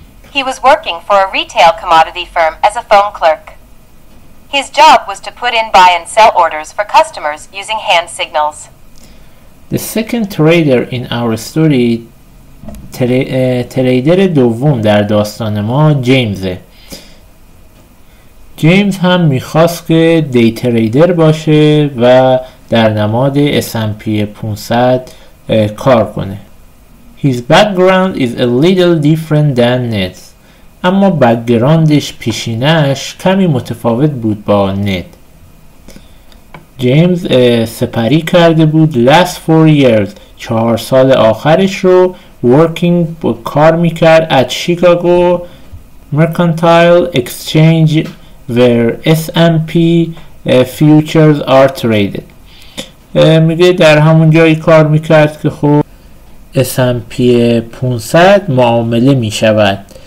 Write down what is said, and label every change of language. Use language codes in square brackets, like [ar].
[en] He was working for a retail commodity firm as a phone clerk. His job was to put in buy and sell orders for customers using hand signals. The second trader in our story، [fa] تریدر دوم در داستان ما جیمزه. جیمز هم میخواست که دی تریدر باشه و در نماد S&P 500 کار کنه. [en] His background is a little different than Ned's، [fa] اما بک‌گراندش، پیشینش کمی متفاوت بود با ند. جیمز سپری کرده بود [en] last 4 years، [fa] 4 سال آخرش رو [en] working، [fa] کار میکرد [en] at Chicago Mercantile Exchange where S&P futures are traded. [fa] میگه در همون جایی کار میکرد که خب S&P 500 معامله میشود